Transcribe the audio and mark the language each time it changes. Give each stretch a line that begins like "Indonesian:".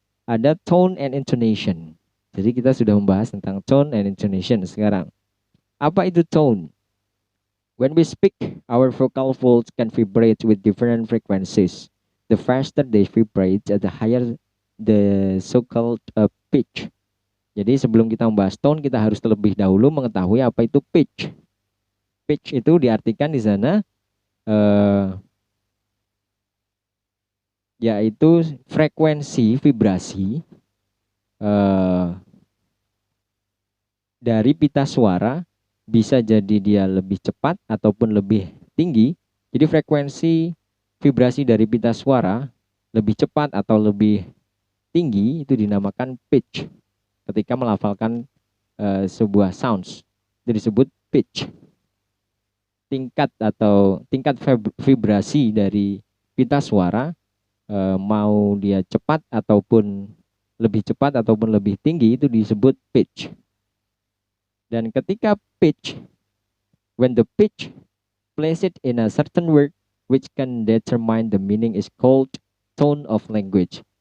Indonesian: Ada tone and intonation. Jadi kita sudah membahas tentang tone and intonation sekarang. Apa itu tone?
English: When we speak, our vocal folds can vibrate with different frequencies. The faster they vibrate, the higher the so-called pitch.
Indonesian: Jadi sebelum kita membahas tone, kita harus terlebih dahulu mengetahui apa itu pitch. Pitch itu diartikan di sana yaitu frekuensi vibrasi dari pita suara. Bisa jadi dia lebih cepat ataupun lebih tinggi. Jadi frekuensi vibrasi dari pita suara lebih cepat atau lebih tinggi itu dinamakan pitch. Ketika melafalkan sebuah sounds itu disebut pitch. Tingkat vibrasi dari pita suara mau dia cepat ataupun lebih tinggi itu disebut pitch. Dan ketika
English: pitch, when the pitch placed in a certain word which can determine the meaning is called tone of language.